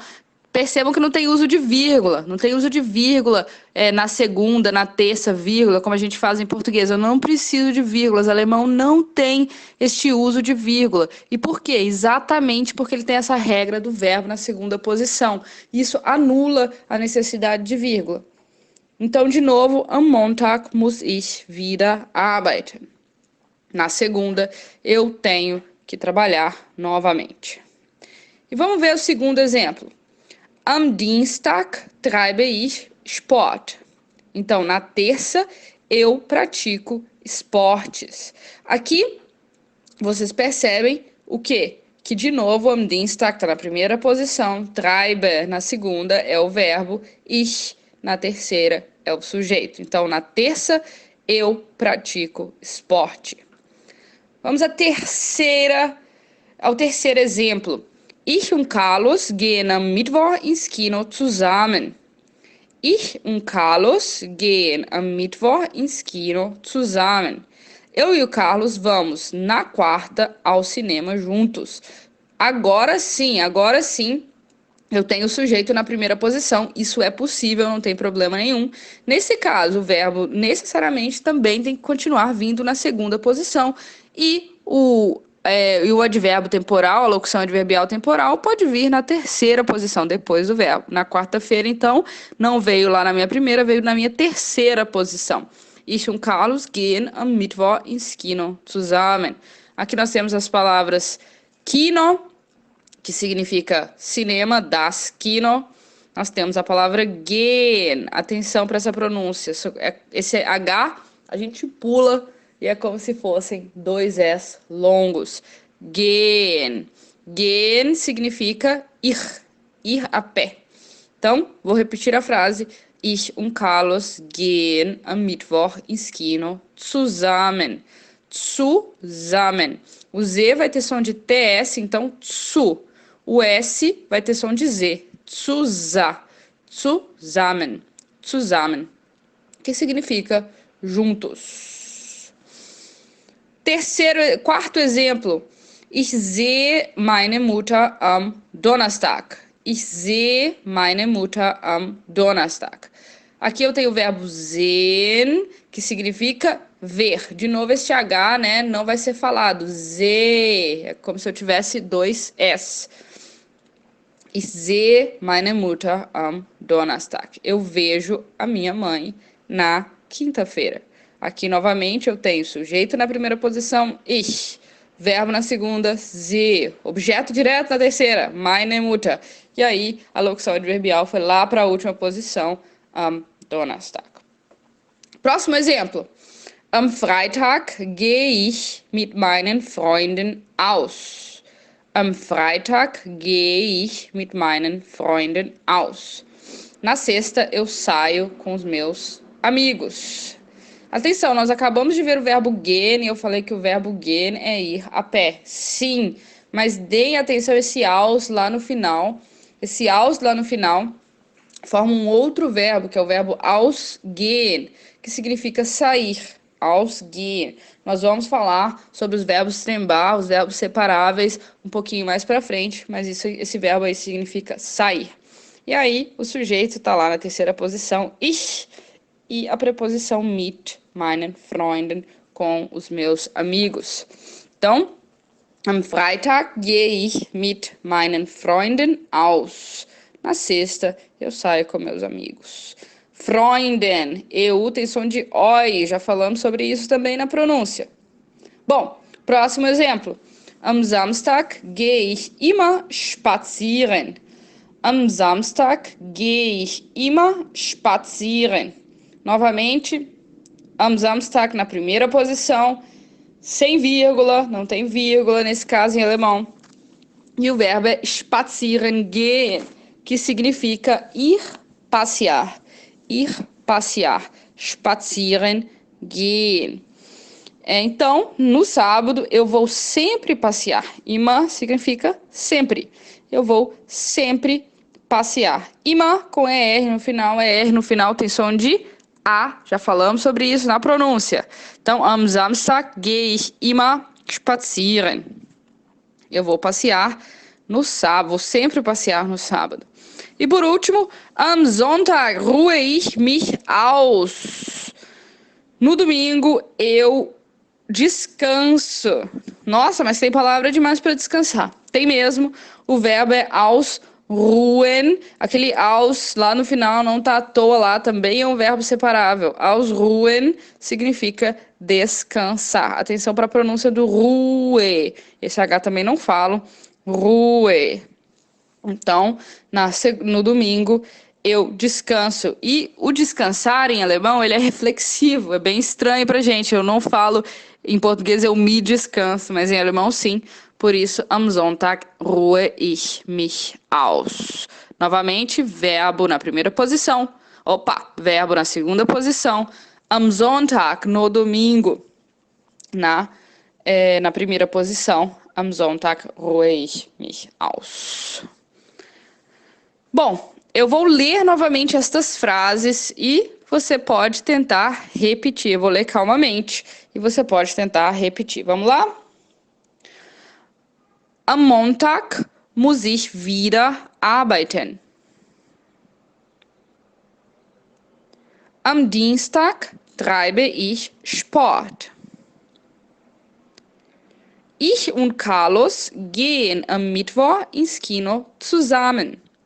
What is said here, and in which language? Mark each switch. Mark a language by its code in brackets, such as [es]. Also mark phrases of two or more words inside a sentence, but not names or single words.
[pt] Percebam que não tem uso de vírgula. Não tem uso de vírgula na segunda, na terça, vírgula, como a gente faz em português. Eu não preciso de vírgulas. O alemão não tem este uso de vírgula. E por quê? Exatamente porque ele tem essa regra do verbo na segunda posição. Isso anula a necessidade de vírgula. Então, de novo, [de] am Montag muss ich wieder arbeiten. [pt] Na segunda, eu tenho que trabalhar novamente. E vamos ver o segundo exemplo. [de] Am Dienstag treibe ich Sport. [pt] Então, na terça, eu pratico esportes. Aqui, vocês percebem o quê? Que, de novo, [de] am Dienstag [pt] está na primeira posição, treibe na segunda é o verbo, ich na terceira é o sujeito. Então, na terça, eu pratico esporte. Vamos ao terceiro exemplo. [de] Ich und Carlos gehen am Mittwoch ins Kino zusammen. Ich und Carlos gehen am Mittwoch ins Kino zusammen. [pt] Eu e o Carlos vamos na quarta ao cinema juntos. Agora sim, eu tenho o sujeito na primeira posição. Isso é possível, não tem problema nenhum. Nesse caso, o verbo necessariamente também tem que continuar vindo na segunda posição. E o advérbio temporal, a locução adverbial temporal, pode vir na terceira posição, depois do verbo. Na quarta-feira, então, não veio lá na minha primeira, veio na minha terceira posição. [de] Ich und Carlos gehen am Mittwoch ins Kino zusammen. [pt] Aqui nós temos as palavras Kino, que significa cinema, [de] das Kino. [pt] Nós temos a palavra gehen. Atenção para essa pronúncia. Esse H a gente pula e é como se fossem dois S longos. Gehen. Gehen significa ir a pé. Então, vou repetir a frase. [de] Ich und Carlos gehen am Mittwoch ins Kino zusammen. Zusammen. [pt] O Z vai ter som de TS, então zu. O S vai ter som de Z. Zusammen. Zusammen. Que significa juntos. Quarto exemplo. [de] Ich sehe meine Mutter am Donnerstag. Ich sehe meine Mutter am Donnerstag. [pt] Aqui eu tenho o verbo sehen, que significa ver. De novo, este H, né, não vai ser falado. Z, é como se eu tivesse dois S. [de] Ich sehe meine Mutter am Donnerstag. [pt] Eu vejo a minha mãe na quinta-feira. Aqui, novamente, eu tenho sujeito na primeira posição, ich. Verbo na segunda, sie. Objeto direto na terceira, [de] meine Mutter. [pt] E aí, a locução adverbial foi lá para a última posição, [de] am Donnerstag. [pt] Próximo exemplo. [de] Am Freitag gehe ich mit meinen Freunden aus. Am Freitag gehe ich mit meinen Freunden aus. [pt] Na sexta, eu saio com os meus amigos. Atenção, nós acabamos de ver o verbo gehen e eu falei que o verbo gehen é ir a pé. Sim, mas deem atenção a esse aus lá no final. Esse aus lá no final forma um outro verbo, que é o verbo ausgehen, que significa sair. Ausgehen. Nós vamos falar sobre os verbos trembar, os verbos separáveis, um pouquinho mais para frente, mas esse verbo aí significa sair. E aí, o sujeito está lá na terceira posição, ich, e a preposição [de] mit meinen Freunden, [pt] com os meus amigos. Então, [de] am Freitag gehe ich mit meinen Freunden aus. [pt] Na sexta, eu saio com meus amigos. Freunden, EU tem som de OI, já falamos sobre isso também na pronúncia. Bom, próximo exemplo. [de] Am Samstag gehe ich immer spazieren. Am Samstag gehe ich immer spazieren. [pt] Novamente, [de] am Samstag [pt] na primeira posição, sem vírgula, não tem vírgula nesse caso em alemão. E o verbo é [de] spazieren gehen, [pt] que significa ir passear. Ir passear. [de] Spazieren gehen. [pt] Então, no sábado, eu vou sempre passear. Immer significa sempre. Eu vou sempre passear. Immer com ER no final tem som de A. Já falamos sobre isso na pronúncia. Então, [de] am Samstag gehe ich immer spazieren. [pt] Eu vou passear no sábado, vou sempre passear no sábado. E por último, [de] am Sonntag ruhe ich mich aus. [pt] No domingo, eu descanso. Nossa, mas tem palavra demais para descansar. Tem mesmo. O verbo é ausruhen. Aquele aus lá no final não tá à toa lá. Também é um verbo separável. Ausruhen significa descansar. Atenção para a pronúncia do Ruhe. Esse H também não falo. Ruhe. Então, no domingo, eu descanso. E o descansar em alemão, ele é reflexivo. É bem estranho pra gente. Eu não falo, em português eu me descanso, mas em alemão sim. Por isso, [de] am Sonntag ruhe ich mich aus. [pt] Novamente, verbo na primeira posição. Opa, verbo na segunda posição. [de] Am Sonntag, [pt] no domingo, na primeira posição. [de] Am Sonntag ruhe ich mich aus. [pt] Bom, eu vou ler novamente estas frases e você pode tentar repetir. Eu vou ler calmamente e você pode tentar repetir. Vamos lá? [de] Am Montag muss ich wieder arbeiten. Am Dienstag treibe ich Sport. Ich und Carlos gehen am Mittwoch ins Kino zusammen.